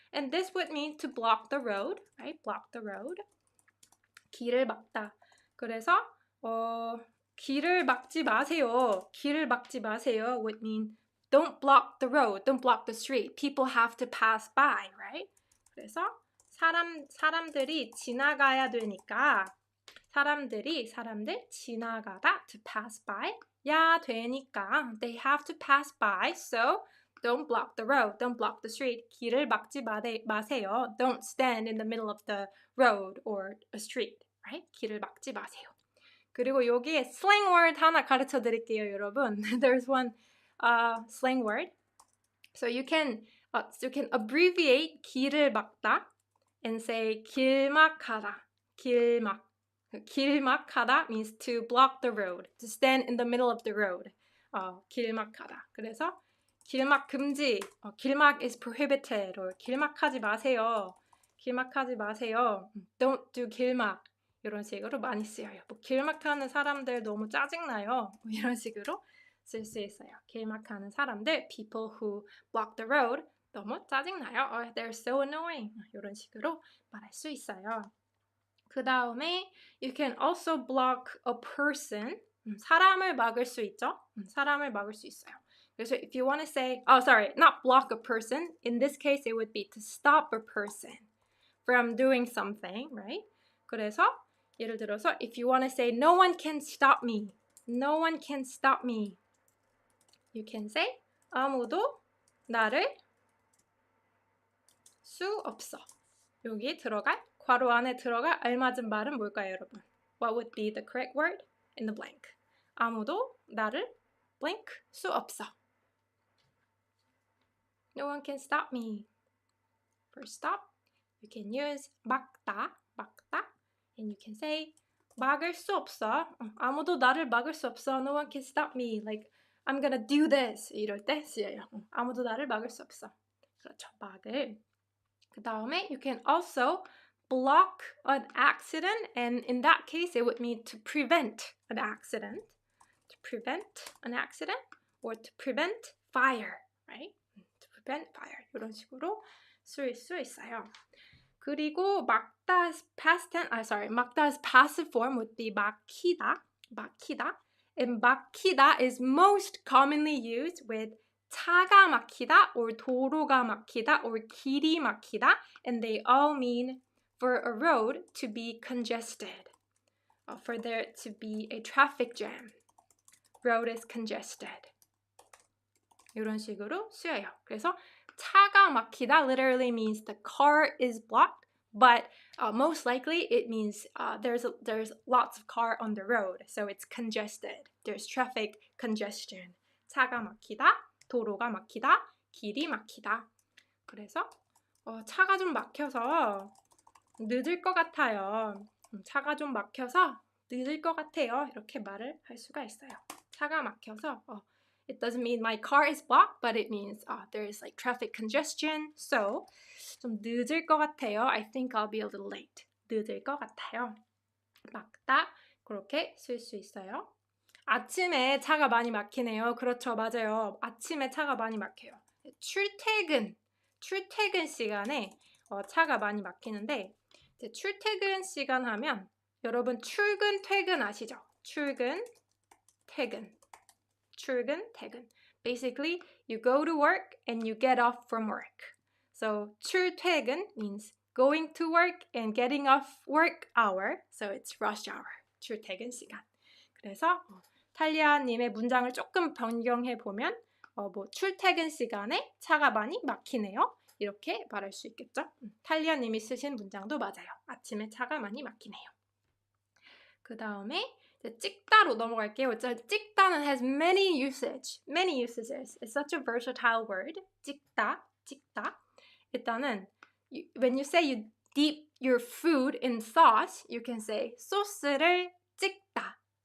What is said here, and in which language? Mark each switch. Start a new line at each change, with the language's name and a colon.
English: And this would mean to block the road, right? Block the road.
Korean: 길을 막다. 그래서 길을 막지 마세요.
English: would mean don't block the road, don't block the street. People have to pass by, right?
Korean: 그래서 사람들이 지나가야 되니까 사람들 지나가다
English: to pass by.
Korean: 야 되니까
English: they have to pass by. So don't block the road. Don't block the street.
Korean: 길을 막지 마세요.
English: Don't stand in the middle of the road or a street.
Korean: Right? 길을 막지 마세요. 그리고 여기에 slang word 하나 가르쳐 드릴게요, 여러분.
English: There's one slang word. So you can abbreviate 길을 막다 and say 길막하다. 길막하다 means to block the road, to stand in the middle of the road.
Korean: 길막하다. 그래서 길막 금지,
English: 길막 is prohibited,
Korean: or 길막하지 마세요. 길막하지 마세요.
English: Don't do
Korean: 길막. 이런 식으로 많이 쓰여요. 뭐 길막하는 사람들 너무 짜증나요. 이런 식으로 쓸 수 있어요. 길막하는 사람들,
English: people who block the road,
Korean: 너무 짜증나요.
English: They're so annoying.
Korean: 이런 식으로 말할 수 있어요. 그 다음에
English: you can also block a person.
Korean: 사람을 막을 수 있죠. 사람을 막을 수 있어요. 그래서
English: if you want to say, not block a person. In this case, it would be to stop a person from doing something, right?
Korean: 그래서 예를 들어서
English: if you want to say no one can stop me. No one can stop me. You can say
Korean: 아무도 나를 수 없어. 여기 들어갈 괄호 안에 들어갈 알맞은 말은 뭘까요, 여러분?
English: What would be the correct word in the blank?
Korean: 아무도 나를 blank 수 없어.
English: No one can stop me. For stop, you can use 막다. And you can say
Korean: 막을 수 없어. 아무도 나를 막을 수 없어.
English: No one can stop me. Like I'm gonna do this.
Korean: 이럴 때 쓰여요. 아무도 나를 막을 수 없어. 그렇죠. 막을. 그 다음에
English: you can also block an accident. And in that case, it would mean to prevent an accident. To prevent an accident or to prevent fire. Right? To prevent fire.
Korean: 이런 식으로 쓸 수 있어요.
English: 그리고 막다's passive form would be 막히다. And 막히다 is most commonly used with 차가 막히다 or 도로가 막히다 or 길이 막히다, and they all mean for a road to be congested, for there to be a traffic jam. Road is congested.
Korean: 이런 식으로 쓰여요.
English: 그래서 차가 막히다 literally means the car is blocked, but most likely it means there's lots of car on the road, so it's congested. There's traffic congestion.
Korean: 차가 막히다, 도로가 막히다, 길이 막히다. 그래서 차가 좀 막혀서 늦을 것 같아요. 차가 좀 막혀서 늦을 것 같아요. 이렇게 말을 할 수가 있어요.
English: 차가 막혀서 it doesn't mean my car is blocked, but it means there is like traffic congestion.
Korean: So 좀 늦을 것 같아요.
English: I think I'll be a little late.
Korean: 늦을 것 같아요. 막다. 그렇게 쓸 수 있어요. 아침에 차가 많이 막히네요. 그렇죠. 맞아요. 아침에 차가 많이 막혀요. 출퇴근 시간에 차가 많이 막히는데 이제 출퇴근 시간 하면 여러분 출근, 퇴근 아시죠? 출근, 퇴근.
English: Basically, you go to work and you get off from work. So 출퇴근 means going to work and getting off work hour. So it's rush hour. 출퇴근 시간.
Korean: 그래서 탈리아님의 문장을 조금 변경해 보면 뭐 출퇴근 시간에 차가 많이 막히네요. 이렇게 말할 수 있겠죠? 탈리아님이 쓰신 문장도 맞아요. 아침에 차가 많이 막히네요. 그 다음에 찍다로 넘어갈게요.
English: 찍다는 has many usages. It's such a versatile word.
Korean: 찍다.
English: 일단은 when you say you dip your food in sauce, you can say 소스를 찍다.